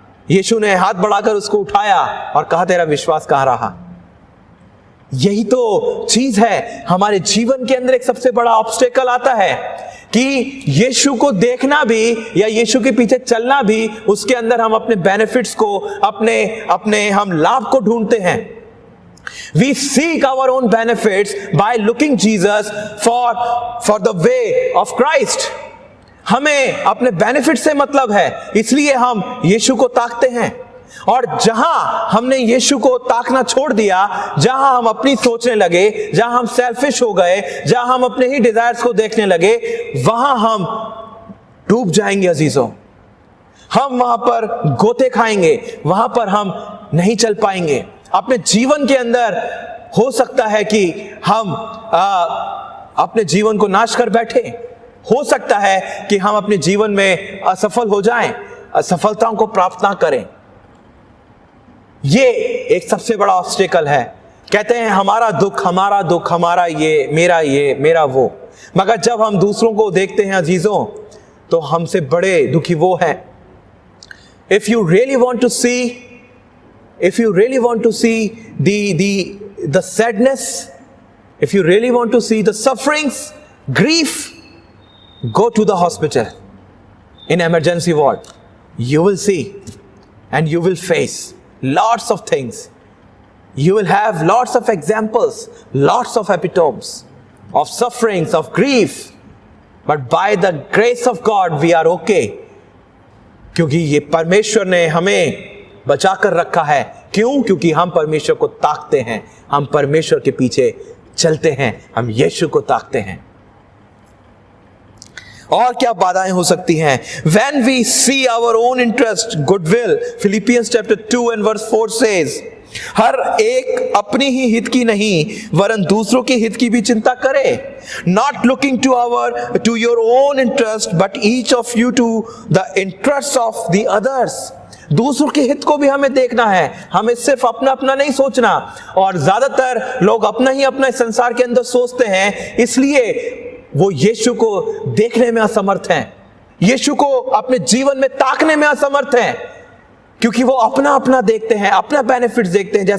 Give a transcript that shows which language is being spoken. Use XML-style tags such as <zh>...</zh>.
<hi>यीशु ने हाथ बढ़ाकर उसको उठाया और कहा, तेरा विश्वास कहां रहा? यही तो चीज है, हमारे जीवन के अंदर एक सबसे बड़ा ऑब्स्टेकल आता है कि यीशु को देखना भी या यीशु के पीछे चलना भी, उसके अंदर हम अपने बेनिफिट्स को, अपने हम लाभ को ढूंढते हैं।</hi> <en>We seek our own benefits by looking Jesus for the way of Christ.</en> <hi>हमें अपने बेनिफिट से मतलब है, इसलिए हम यीशु को ताकते हैं। और जहां हमने यीशु को ताकना छोड़ दिया, जहां हम अपनी सोचने लगे, जहां हम सेल्फिश हो गए, जहां हम अपने ही डिजायर्स को देखने लगे, वहां हम डूब जाएंगे अजीजों। हम वहां पर गोते खाएंगे, वहां पर हम नहीं चल पाएंगे। अपने जीवन के अंदर हो सकता है कि हम अपने जीवन को नाश कर बैठे, हो सकता है कि हम अपने जीवन में असफल हो जाएं, असफलताओं को प्राप्त ना करें। ये एक सबसे बड़ा ऑब्स्टेकल है। कहते हैं हमारा दुख, हमारा ये, मेरा वो। मगर जब हम दूसरों को देखते हैं अजीजों, तो हमसे बड़े दुखी वो हैं।</hi> <en>If you really want to see the sadness, if you really want to see the sufferings, grief, go to the hospital in emergency ward. You will see and you will face lots of things. You will have lots of examples, lots of epitomes of sufferings, of grief. But by the grace of God we are okay.</en> <hi>क्योंकि ये परमेश्वर ने हमें बचा कर रखा है। क्यों? क्योंकि हम परमेश्वर को ताकते हैं, हम परमेश्वर के पीछे चलते हैं, हम यीशु को ताकते हैं। और क्या बाधाएं हो सकती हैं?</hi> <en>When we see our own interest, goodwill, Philippians chapter 2 and verse 4 says,</en> <hi>हर एक अपनी ही हित की नहीं वरन दूसरों के हित की भी चिंता करे।</hi> <en>Not looking to your own interest, but each of you to the interests of the others.</en> <hi>दूसरों के हित को भी हमें देखना है, हमें सिर्फ अपना अपना नहीं सोचना। और ज्यादातर लोग अपना ही अपना संसार के अंदर सोचते हैं, इसलिए वो यीशु को देखने में असमर्थ हैं, यीशु को अपने जीवन में ताकने में असमर्थ हैं, क्योंकि वो अपना अपना देखते हैं, अपना बेनिफिट देखते हैं।</hi>